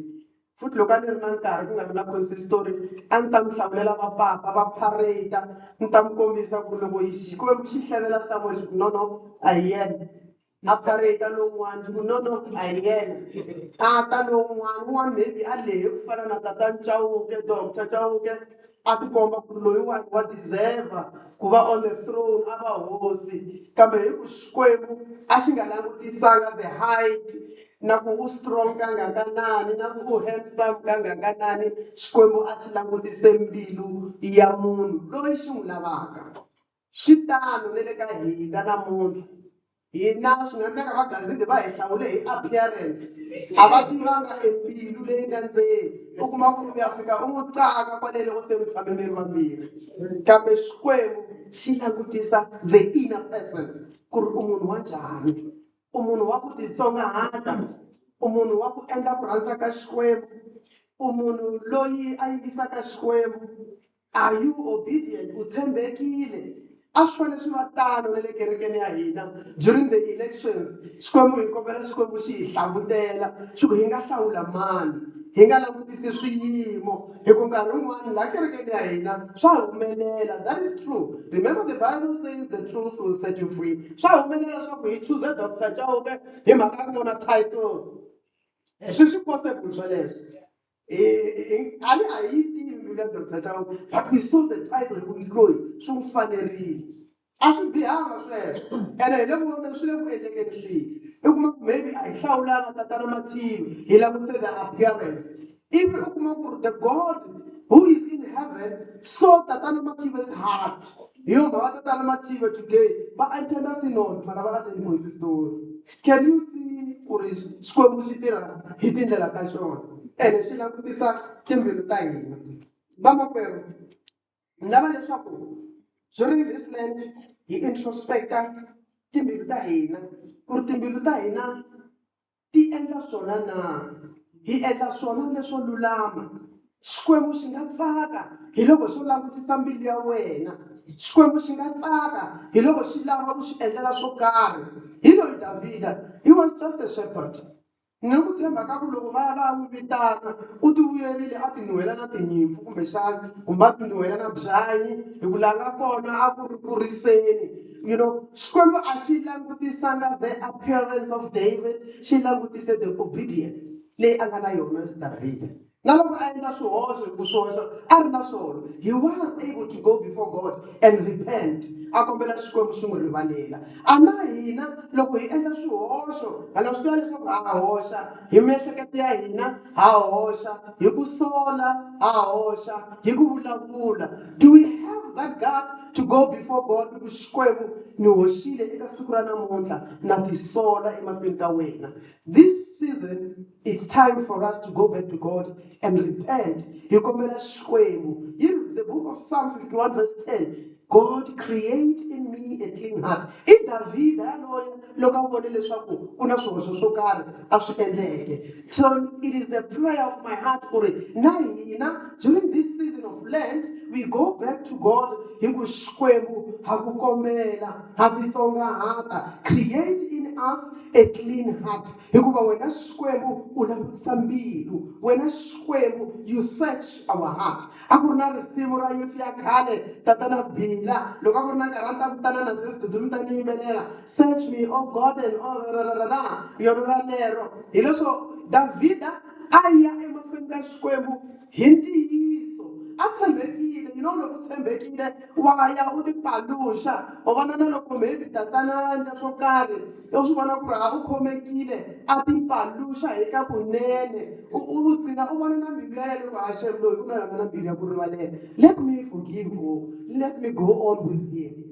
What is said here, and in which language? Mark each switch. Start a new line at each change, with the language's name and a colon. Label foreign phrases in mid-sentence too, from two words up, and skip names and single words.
Tsonga: Futhi loko a ni ri na nkarhi ku nga ri na consistori a ni ta mi hlamulela va papa va parade ni ta mi kombisa ku loko Xikwembu xi hlevela Samuel no a hi yena Apareta lowun'wana no a hi yena a ta lowun'wana maybe a lehe ku fana na tatani Chauke, Dr. Chauke a tikomba ku loyiwani wa deserve ku va
English: on the throne
Tsonga: a va hosi kambe hi ku Xikwembu a xi nga langutisanga
English: the height
Tsonga: na ku u strong kangakanani na ku u handsome kangakanani. Xikwembu a xi langutise mbilu ya munhu loyi xi n'wi lavaka. Xitano na le ka hina namuntlha hina swi nga endleka magazini va hi hlawule hi appearance a va tivanga embilu leyi nga ndzeni u kuma ku ri ya fika u n'wi tsaka kwale loko se mi tshame mi ri vambirhi kambe Xikwembu xi langutisa
English: the inner person
Tsonga: ku ri u munhu wa njhani, u munhu wa ku titsongahata, u munhu wa ku endla ku rhandza ka Xikwembu, u munhu loyi a yingisaka Xikwembu.
English: Are you obedient?
Tsonga: U tshembekile? A swi fanele swi va tano na le kerekeni ya hina
English: during the elections.
Tsonga: Xikwembu hi kombela Xikwembu xi hi hlavutela xi ku hi nga hlawula mani, hi nga langutisi swiyimo hi ku nkarhi wun'wani laha kerekeni ya hina swa humelela.
English: That is true. Remember the Bible says the truth will set you free.
Tsonga: Swa humelela leswaku hi chuze Dr. Chauke hi mhaka ku vona title. Swi possible sweleswo. Ali a hi tivi mbilu ya Dr. Chauke
English: but we saw the title
Tsonga: ku loyi swi n'wi fanerile. A swi bihanga sweswo ene hi le ku vona swi le ku endlekeni swihi i kuma ku maybe a hi hlawulanga tatana Mathivi hi langutise
English: the appearance
Tsonga: ivi u kuma ku ri
English: the God who is in heaven saw
Tsonga: tatana Mathivi's heart. Hi yo mhaka tatana Mathivi today va attenda synod mara va attend consistory.
English: Can you see
Tsonga: ku ri Xikwembu xi tirha hi tindlela ta xona ene xi langutisa timbilu ta hina. Vamakwerhu ni lava leswaku
English: during this land
Tsonga: hi introspecta timbilu ta hina ku ri timbilu ta hina ti endla swona na, hi endla swona leswo lulama. Xikwembu xi nga tsaka hi loko xo langutisa mbilu ya wena. Xikwembu xi nga tsaka hi loko xi lava ku xi endlela swo karhi. Hi loyi Davhida,
English: he was just a shepherd.
Tsonga: Ni ku tshemba ka ku loko va ya va ya n'wi vitana u ti vuyerile a ti nuhela na tinyimpfu kumbexana kumbe a ti nuhela na byanyi hi ku laha nga kona a ku ri ku riseni.
English: You know,
Tsonga: Xikwembu a xi langutisanga
English: the appearance of David,
Tsonga: xi langutise
English: the obedience
Tsonga: leyi a nga na yona Davhida. Na loko a endla swihoxo hi ku swihoxo a ri na swona,
English: he was able to go before God and repent.
Tsonga: A kombela Xikwembu xi n'wi rivalela. A na hina loko hi endla swihoxo hala swi tiva leswaku ha hoxa hi miehleketo ya hina, ha hoxa hi ku sola, ha hoxa hi ku vulavula.
English: Do we have that God to go before God?
Tsonga: Ku Xikwembu ni hoxile eka siku ra namuntlha na ti sola emahlweni ka wena.
English: This season it's time for us to go back to God and repent.
Tsonga: Hi kombela Xikwembu.
English: In the book of Psalm 51 verse 10, God create in me a clean heart.
Tsonga: I David yaloye loko a vone leswaku ku na swihoxo swo karhi a swi endleke.
English: So it is the prayer of my heart
Tsonga: ku ri na hina
English: during this season of Lent we go back to God
Tsonga: hi ku Xikwembu ha ku kombela ha titsongahata.
English: Create in us a clean heart.
Tsonga: Hikuva wena Xikwembu u langutisa mbilu. Wena Xikwembu
English: you search our heart.
Tsonga: A ku ri na risimu ra youth ya khale tatana Bila loko a ku ri na nkarhi a ta vitana na sister mi ta ni yimbelela
English: search me oh God
Tsonga: and yona ralero hi leswo Davhida a ya emahlweni ka Xikwembu hi ntiyiso a tshembekile.
English: You know
Tsonga: loko u tshembekile wa ya u ti paluxa u vona na loko maybe tatana endla swo karhi u swi vona ku ri a u khomekile a ti paluxa eka kunene u qina u vona na mbilu ya yena loko a Shem loyi u na yona na mbilu ya ku rivalela.
English: Let me forgive or let me go on with him.